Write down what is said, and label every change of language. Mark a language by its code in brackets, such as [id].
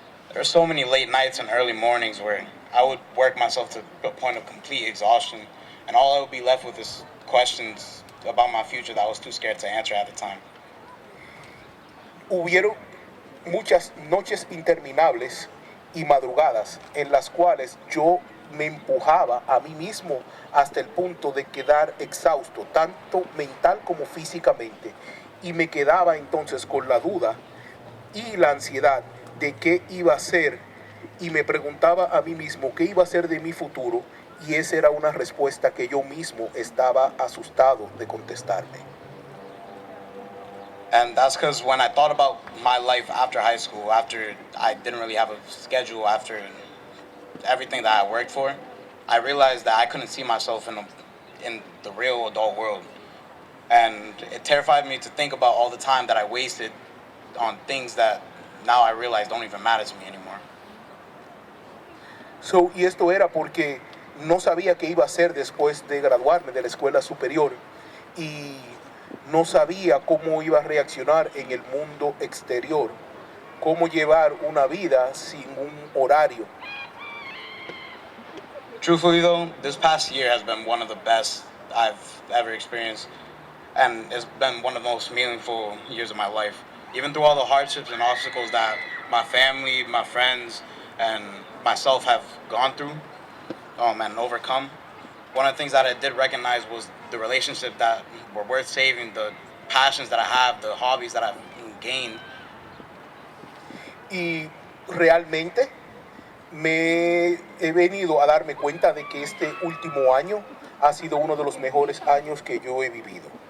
[en] There are so many late nights and early mornings where I would work myself to a point of complete exhaustion, and all I would be left with is questions about my future that I was too scared to answer at the time. [es] Hubieron muchas noches interminables y madrugadas en las cuales yo me empujaba a mí mismo hasta el punto de quedar exhausto, tanto mental como físicamente, y me quedaba entonces con la duda y la ansiedad de qué iba a ser, y me preguntaba a mí mismo qué iba a ser de mi futuro, y esa era una respuesta que yo mismo estaba asustado de contestarme. [en] And that's because when I thought about my life after high school, after I didn't really have a schedule, after everything that I worked for, I realized that I couldn't see myself in the real adult world. And it terrified me to think about all the time that I wasted on things that now I realize don't even matter to me anymore. [es] Y esto era porque no sabía qué iba a hacer después de graduarme de la escuela superior y no sabía cómo iba a reaccionar en el mundo exterior, cómo llevar una vida sin un horario. [en] Truthfully though, this past year has been one of the best I've ever experienced, and it's been one of the most meaningful years of my life. Even through all the hardships and obstacles that my family, my friends, and myself have gone through and overcome, one of the things that I did recognize was the relationships that were worth saving, the passions that I have, the hobbies that I've gained. [es] Y realmente he venido a darme cuenta de que este último año ha sido uno de los mejores años que yo he vivido.